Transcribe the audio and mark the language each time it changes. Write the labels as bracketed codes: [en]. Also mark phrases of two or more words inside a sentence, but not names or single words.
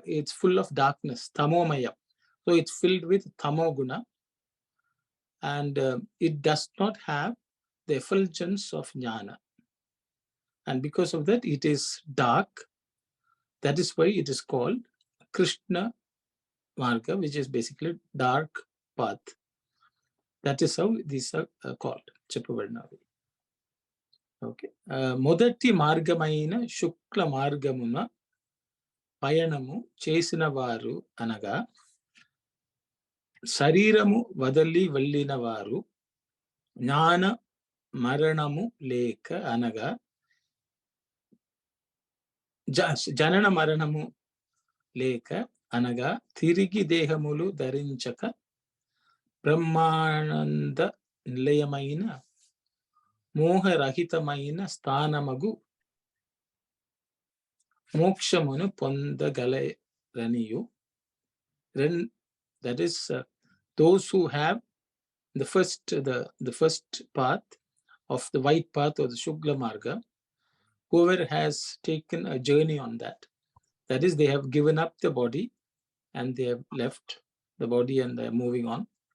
[en] It's full of darkness, tamomaya. So it's filled with tamoguna, and it does not have the effulgence of jnana. And because of that, it is dark. That is why it is called Krishna Marga, which is basically dark path. That is how these are called. [te] Cheppabadinavi. Okay. మొదటి మార్గమైన శుక్ల మార్గమున పయనము చేసిన వారు అనగా శరీరము వదలి వెళ్ళిన వారు జ్ఞాన మరణము లేక అనగా జనన మరణము లేక అనగా తిరిగి దేహములు ధరించక బ్రహ్మానంద నిలయమైన మోహరహితమైన స్థానమగు మోక్షమును పొందగలరనియు. [en] That is those who have the first path of the white path or the Shukla Marga, whoever has taken a journey on that, that is, they have given up the body and they have left the body and they are moving on.